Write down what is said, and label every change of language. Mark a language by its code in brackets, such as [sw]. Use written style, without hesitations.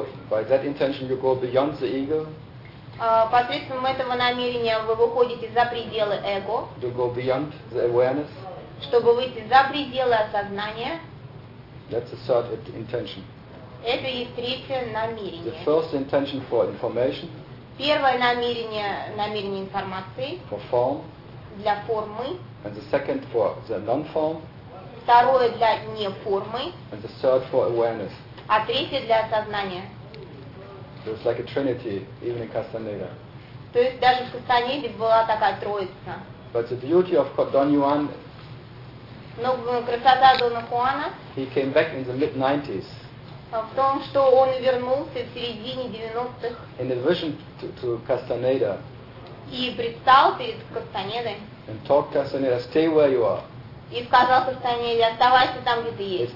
[en] By that intention, you go beyond the ego. [ru] Посредством этого намерения вы выходите за пределы эго. [en] You go beyond the awareness. [ru] Чтобы выйти за пределы осознания. [en] That's the third intention. [ru] Это и третье намерение. [en] The first intention for information. [ru] Первое намерение информации. [en] For form. [ru] Для формы. [en] And the second for the non-form. [ru] Второе для не формы. [en] And the third for awareness. [ru] А третье для осознания. [en] So it's like a trinity, even in Castaneda. [ru] То есть даже в Кастанеде была такая троица. [en] But the beauty of Don Juan. [ru] Но красота Дона Хуана. [en] He came back in the mid-90s. [ru] В том, что он вернулся в середине 90-х. [en] In a vision to Castaneda. [ru] И предстал перед Кастанедой. [en] And talked to Castaneda, stay where you are. [ru] И сказал Кастанеде, оставайся там, где ты есть.